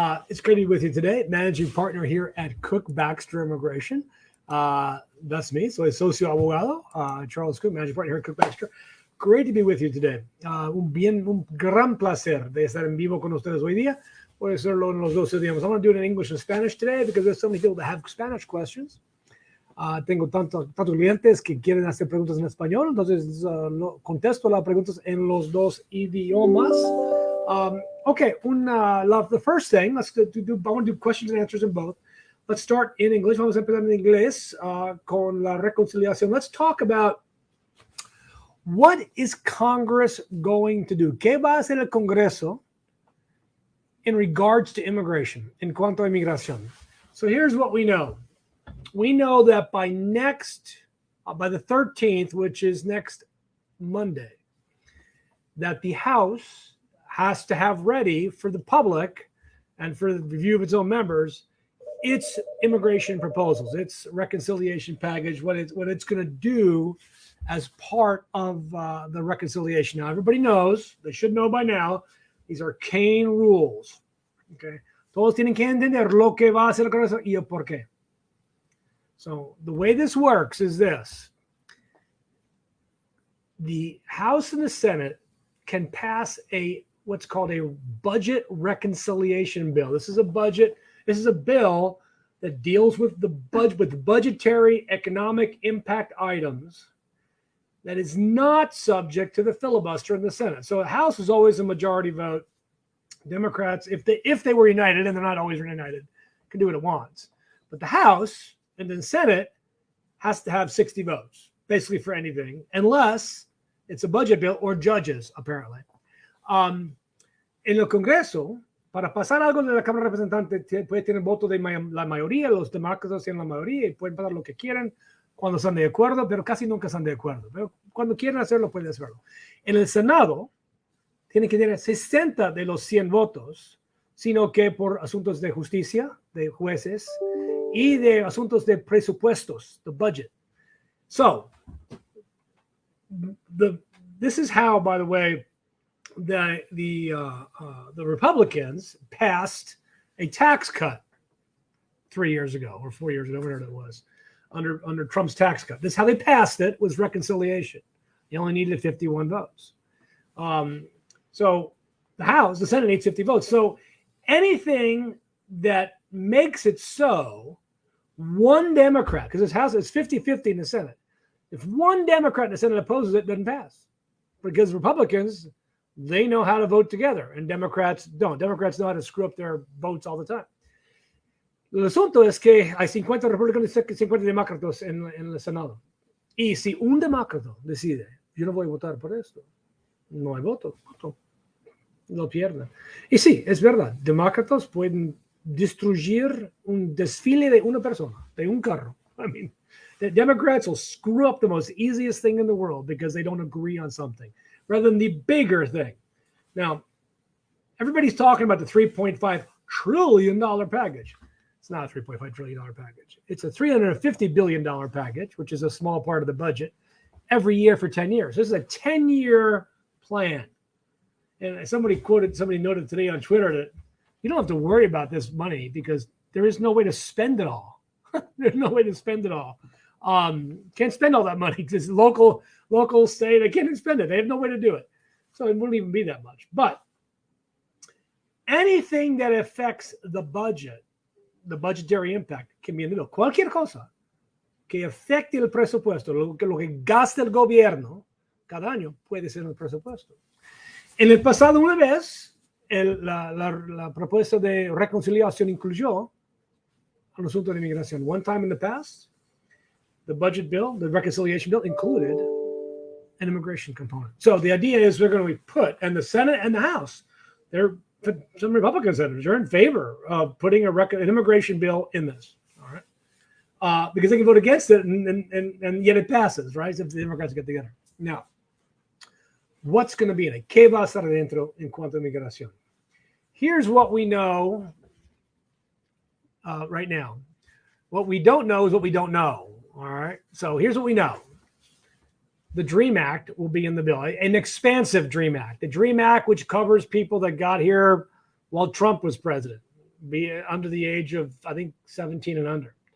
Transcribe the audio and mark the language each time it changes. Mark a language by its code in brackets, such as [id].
[en] It's great to be with you today. Managing partner here at Kuck, Baxter Immigration. That's me. [es] Soy socio abogado. [en] Charles Kuck, managing partner here at Kuck, Baxter. Great to be with you today. [es] Un gran placer de estar en vivo con ustedes hoy día. Voy a hacerlo en los dos idiomas. [en] I'm going to do it in English and Spanish today because there's so many people that have Spanish questions. [es] Tengo tantos clientes que quieren hacer preguntas en español, entonces contesto las preguntas en los dos idiomas. [en] Okay, the first thing, I want to do questions and answers in both. Let's start in English. [es] Vamos a empezar en inglés con la reconciliación. [en] Let's talk about what is Congress going to do. [es] ¿Qué va a hacer el Congreso [en] in regards to immigration, [es] en cuanto a inmigración? [en] So here's what we know. We know that by the 13th, which is next Monday, that the House has to have ready for the public and for the review of its own members its immigration proposals, its reconciliation package, what it's going to do as part of the reconciliation. Now, everybody knows, they should know by now, these are Kane rules. [es] Okay, todos tienen que entender lo que va a hacer el Congreso y el por qué. [en] So the way this works is this. The House and the Senate can pass what's called a budget reconciliation bill. This is a bill that deals with the budgetary economic impact items that is not subject to the filibuster in the Senate. So the House is always a majority vote. Democrats, if they were united, and they're not always united, can do what it wants. But the House and the Senate has to have 60 votes, basically for anything, unless it's a budget bill or judges, apparently. [es] En el Congreso, para pasar algo de la Cámara de Representantes, puede tener voto de la mayoría, los demócratas tienen la mayoría y pueden pasar lo que quieran cuando están de acuerdo, pero casi nunca están de acuerdo. Pero cuando quieren hacerlo, pueden hacerlo. En el Senado, tienen que tener 60 de los 100 votos, sino que por asuntos de justicia, de jueces, y de asuntos de presupuestos, [en] the budget. So, this is how, by the way, the Republicans passed a tax cut 3 years ago or 4 years ago, whatever it was, under Trump's tax cut. This is how they passed it, was reconciliation. You only needed 51 votes. So the Senate needs 50 votes. So anything that makes it so, one Democrat, because this House is 50-50 in the Senate. If one Democrat in the Senate opposes it, it doesn't pass. Because Republicans, they know how to vote together, and Democrats don't. Democrats know how to screw up their votes all the time. [es] El asunto es que hay 50 republicanos y 50 demócratas en el Senado. Y si un demócrata decide, yo no voy a votar por esto, no hay voto. Lo pierden. Y sí, es verdad, demócratas pueden destruir un desfile de una persona, de un carro. [en] I mean, the Democrats will screw up the most easiest thing in the world because they don't agree on something, rather than the bigger thing. Now, everybody's talking about the $3.5 trillion package. It's not a $3.5 trillion package. It's a $350 billion package, which is a small part of the budget, every year for 10 years. This is a 10-year plan. And somebody noted today on Twitter that you don't have to worry about this money because there is no way to spend it all. There's no way to spend it all. Can't spend all that money because local, state, they can't spend it. They have no way to do it. So it wouldn't even be that much. But anything that affects the budget, the budgetary impact, can be in the bill. [es] Cualquier cosa que afecte el presupuesto, lo que gasta el gobierno cada año, puede ser el presupuesto. En el pasado, una vez, la propuesta de reconciliación incluyó un asunto de inmigración. [en] One time in the past, the budget bill, the reconciliation bill, included an immigration component. So the idea is we're going to put, and the Senate and the House, some Republican senators are in favor of putting an immigration bill in this. All right, because they can vote against it, and yet it passes, right? If the Democrats get together. Now, what's going to be in it? [es] ¿Qué va a estar dentro en cuanto a migración? [en] Here's what we know right now. What we don't know is what we don't know. All right. So here's what we know. the DREAM Act will be in the bill, an expansive DREAM Act. The DREAM Act, which covers people that got here while Trump was president, be under the age of, I think, 17 and under.